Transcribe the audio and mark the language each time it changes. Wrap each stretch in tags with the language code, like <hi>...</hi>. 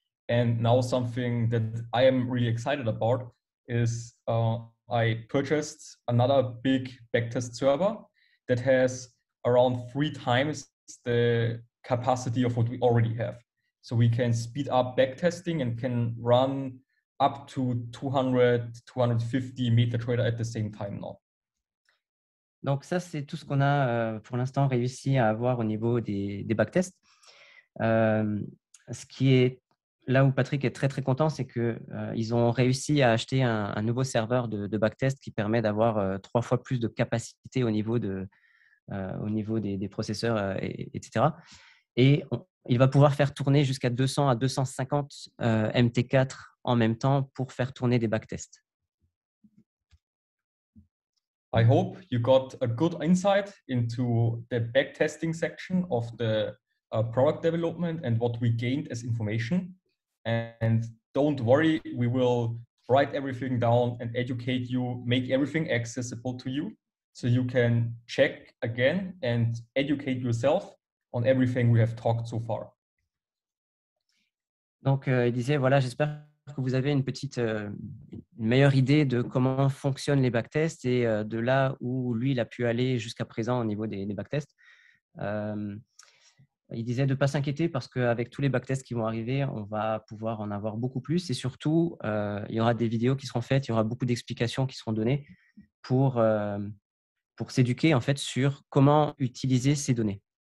<en>And now something that I am really excited about is I purchased another big backtest server that has around 3 times the capacity of what we already have. So we can speed up backtesting and can run up to 200, 250 MetaTrader at the same time now.</en> <fr>Donc ça, c'est tout ce qu'on a pour l'instant réussi à avoir au niveau des backtests. Ce qui est là où Patrick est très content, c'est qu'ils ont réussi à acheter un nouveau serveur de backtest qui permet d'avoir 3 fois plus de capacité au niveau des processeurs, etc. Et il va pouvoir faire tourner jusqu'à 200 à 250 MT4 en même temps pour faire tourner des backtests.</fr> <en>I hope you got a good insight into the backtesting section of the product development and what we gained as information. And don't worry, we will write everything down and educate you, make everything accessible to you so you can check again and educate yourself on everything we have talked so far.</en> <fr>Donc, il disait, voilà, j'espère que vous avez une meilleure idée de comment fonctionnent les backtests et de là où lui, il a pu aller jusqu'à présent au niveau des backtests. il disait de ne pas s'inquiéter parce qu'avec tous les backtests qui vont arriver, on va pouvoir en avoir beaucoup plus. Et surtout, il y aura des vidéos qui seront faites, il y aura beaucoup d'explications qui seront données pour s'éduquer en fait sur comment utiliser ces données.</fr>